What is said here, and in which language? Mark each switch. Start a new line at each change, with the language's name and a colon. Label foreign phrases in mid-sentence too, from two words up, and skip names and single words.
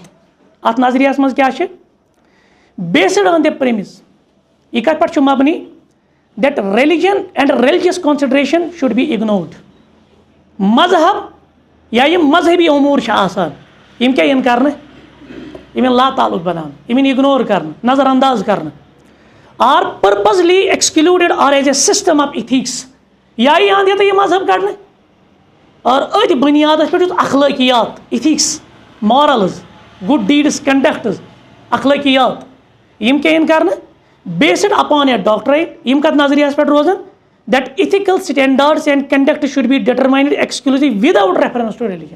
Kashmiri: اَتھ نظریہس منٛز کیٛاہ چھِ
English: based on the premise
Kashmiri: یہِ کَتھ پٮ۪ٹھ چھُ مبنی
English: that religion and religious consideration should be ignored.
Kashmiri: مذہب یا یِم مذہبی اموٗر چھِ آسان یِم کیٛاہ یِن کرنہٕ یِم یِن لاتعلُق بناونہٕ یِم یِن اِگنور کرنہٕ نظر انداز کرنہٕ
English: are purposely excluded or as a system of ethics
Kashmiri: یا یی اَنٛد ییٚتہِ یہِ مذہب کڑنہٕ اور أتھۍ بُنیادس پٮ۪ٹھ یُس اخلٲقیات
English: ethics morals good deeds conducts
Kashmiri: اخلٲقیات یِم کیٛاہ یِن کرنہٕ
English: based upon a doctrine.
Kashmiri: یِم کتھ نظریہس پٮ۪ٹھ روزان
English: that ethical standards and conduct should be determined exclusively without reference to religion.